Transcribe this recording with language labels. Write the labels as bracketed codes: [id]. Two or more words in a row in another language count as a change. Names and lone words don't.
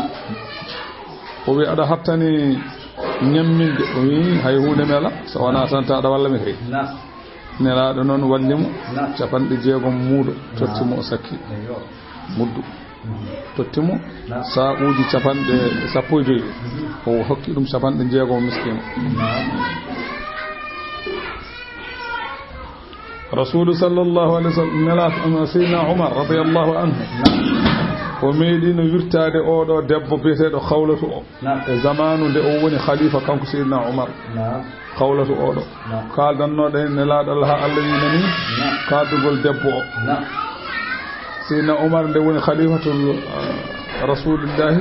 [ff] o wi aɗa hattani ñamminde o wi hay hunde mela so wona tan ta aɗa walla mi kay [ar] نعم [ff] nelaɗo noon wallimo [ar] نعم [ff] 6 muuɗo tottimo o sakki [ar] أيوه [ff] muddu tottimo [ar] نعم [ff] sa'uji 15 o hokki ɗum 6 miskino [ar] نعم [ff] rasulu [ar] صلى الله عليه وسلم [ff] nelat sayyidina Umar [ar] رضي الله عنه [ff] o meeɗino wirtade oɗo debbo biyeteɗo Khawlatu o [ar] نعم [ff] e zamanu nde o woni khalifa kanko sayyidina Umar [ar] نعم [ff] Khawlatu oɗo [ar] نعم [ff] kaldannoɗo en nelaɗo Allah ha Allah winani [ar] نعم [ff] kaldugol debbo o [ar] نعم [ff] sayyidina Umar nde woni [ar] خليفة رسول الله